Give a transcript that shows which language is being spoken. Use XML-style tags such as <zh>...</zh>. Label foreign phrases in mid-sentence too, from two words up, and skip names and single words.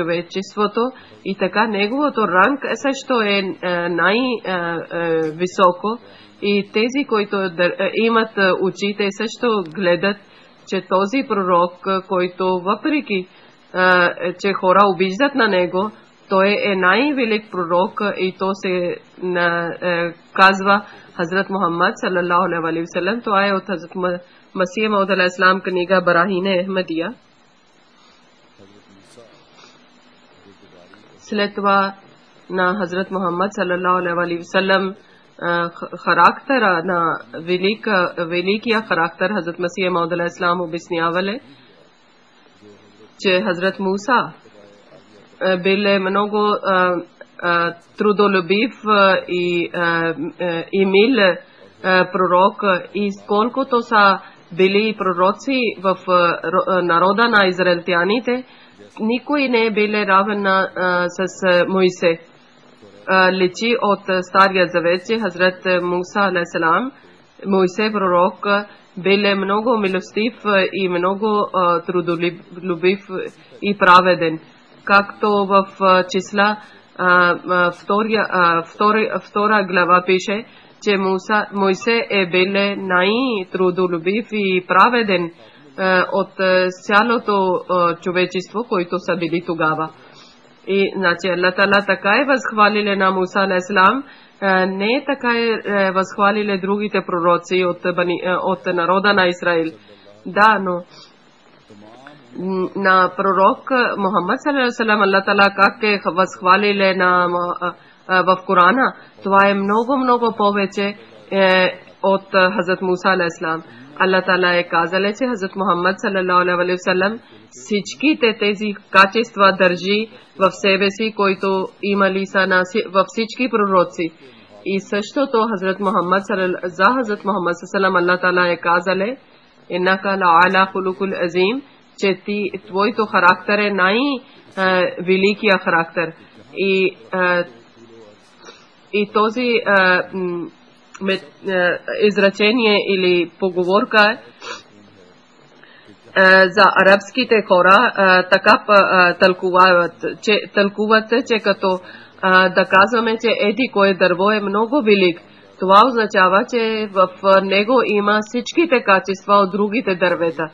<bg>човечеството, и така неговото ранг също е най-високо, и тези, които имат очите, също гледат, че този пророк, който въпреки че хора обиждат на него, той е най-велик пророк, и то се казва Хазрат Мухаммад</bg> <ar>صلى الله عليه وسلم.</ar> <bg>Това е от Хазрат Масия Мауд</bg> <ar>عليه السلام</ar> <bg>книга Барахине Ахмадия. След това на Хазрат Мухаммад</bg> <ar>صلى الله عليه وسلم</ar> <bg>характера на великия характер Хазрат Масия Мауд</bg> <ar>عليه السلام</ar> <bg>обяснявали, че Хазрат Муса бил много трудолюбив и мил пророк, и колкото са били пророци в народа на израелтяните, никой не е бил равен с Моисе. Личи от Стария завет, че Хазрат Муса</bg> <ar>عليه السلام,</ar> <bg>Моисе пророк, бил много милостив и много трудолюбив и праведен. Както в числа втора глава пише, че Моисе е бил най-трудолюбив и праведен от цялото човечество, които са били тогава. И значи</bg> <ar>الله تعالى</ar> <bg>така е възхвалили на Муса</bg> <ar>عليه السلام,</ar> <bg>не така е възхвалили другите пророци от народа на Израил. Да, но на пророк Мухаммад</bg> <ar>صلى الله عليه وسلم الله تعالى</ar> <bg>как е възхвалили в Корана, това е много повече от Хазрат Муса</bg> <ar>عليه السلام. الله تعالى</ar> <bg>е казал, че Хазрат Мухаммад</bg> <ar>صلى الله عليه وسلم</ar> <bg>всичките тези качества държи в себе си, които имали са във всички пророци. И същото Хазрат Мухаммад</bg> <ar>صلى الله وسلم الله تعالى</ar> <bg>е казал,</bg> <ar>إنك لعلى خلق عظيم,</ar> <bg>че твоето характер е най-великия характер. И този изречение или поговорка за арабските хора така тълкуват, че като да казваме, че еди кое дърво е много велик, това означава, че в него има всичките качества от другите дървета.</bg>